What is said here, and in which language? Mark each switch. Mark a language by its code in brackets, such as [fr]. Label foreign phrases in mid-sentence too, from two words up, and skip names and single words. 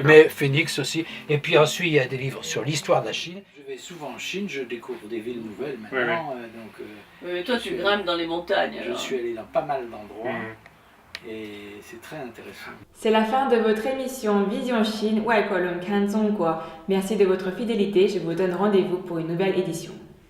[fr] Mais Phoenix aussi. Et puis ensuite, il y a des livres sur l'histoire de la Chine. Je vais souvent en Chine, je découvre des villes nouvelles maintenant. Mais toi, tu grimpes dans les montagnes. Je alors. suis allé dans pas mal d'endroits Mhm. et c'est très intéressant. C'est la fin de votre émission Vision Chine, [zh] 外国人看中国. [fr] Merci de votre fidélité. Je vous donne rendez-vous pour une nouvelle édition.